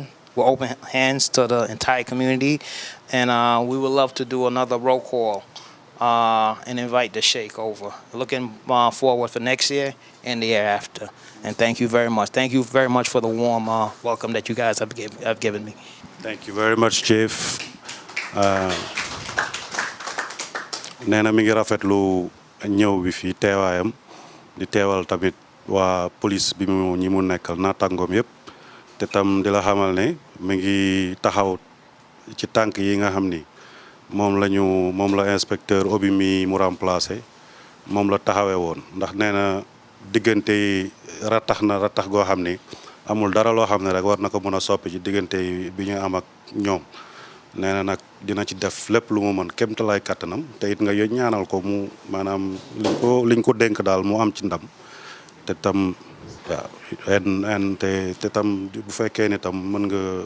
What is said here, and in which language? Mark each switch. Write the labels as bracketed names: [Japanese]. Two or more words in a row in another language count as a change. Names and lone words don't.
[English] We're open hands to the entire community, and we would love to do another roll call and invite the Sheikh over. Looking forward for next year and the year after. And thank you very much. Thank you very much for the warm welcome that you guys have given me. Thank you very much, Chief. [Wolof] nee na mi ngi rafetlu ñëw bi fii teewaayam di teewal tamit waa police bi mu ñi mu nekkal naataangoom yëpp te tam di la xamal ne mi ngi taxaw ci tànk yi nga xam ni moom la inspecteur obi mi mu remplacé moom la taxawee woon ndax nee na diggante yi ratax goo xam ni amul dara loo xam ne rek war na ko mën a soppi ci diggante bi ñu am ak ñoom nee na nag dina ci def lépp lu mu mën kéemtalaay kattanam te it nga ñaanal ko mu maanaam liñ ko dénk daal mu am ci ndam te tam waaw te tam bu fekkee ni tam mën nga